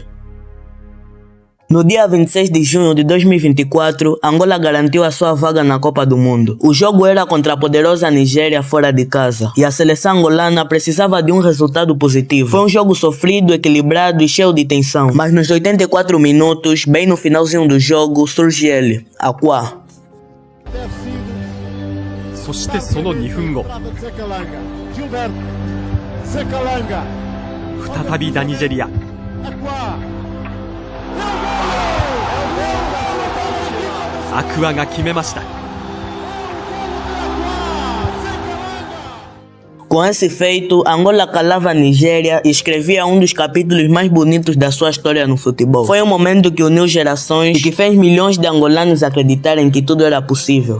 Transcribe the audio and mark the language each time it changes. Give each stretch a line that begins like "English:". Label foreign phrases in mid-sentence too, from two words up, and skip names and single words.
Portuguese: No dia 26 de junho de 2024, Angola garantiu a sua vaga na Copa do Mundo. O jogo era contra a poderosa Nigéria fora de casa, e a seleção angolana precisava de um resultado positivo. Foi um jogo sofrido, equilibrado e cheio de tensão, mas nos 84 minutos, bem no finalzinho do jogo, surge ele, Aquá.
Japanese: そしてその2分後、再びダニジェリア。アクアが決めました。
Portuguese: Com esse feito, Angola calava a Nigéria e escrevia um dos capítulos mais bonitos da sua história no futebol. Foi um momento que uniu gerações e que fez milhões de angolanos acreditarem que tudo era possível.